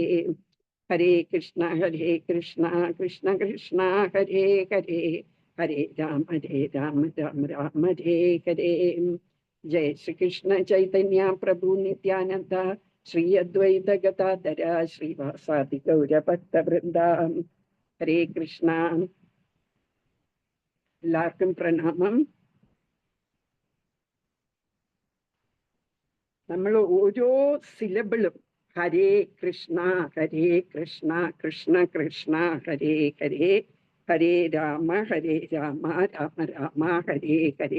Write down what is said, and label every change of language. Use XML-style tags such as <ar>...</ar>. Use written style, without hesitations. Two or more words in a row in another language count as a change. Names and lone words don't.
<ml>Hare Krishna Krishna Krishna Hare Hare Hare Rama Rama Hare Hare. Jai Shri Krishna Chaitanya Prabhu Nityananda Shri Advaita Gadadhara Srivasadi Gaura Bhakta Vrinda. Hare Krishna. എല്ലാവർക്കും പ്രണാമം. നമ്മൾ ഓരോ സിലബിളും ഹരേ കൃഷ്ണ കൃഷ്ണ കൃഷ്ണ ഹരേ ഹരേ ഹരേ രാമ രാമ രാമ ഹരേ ഹരേ.</ml>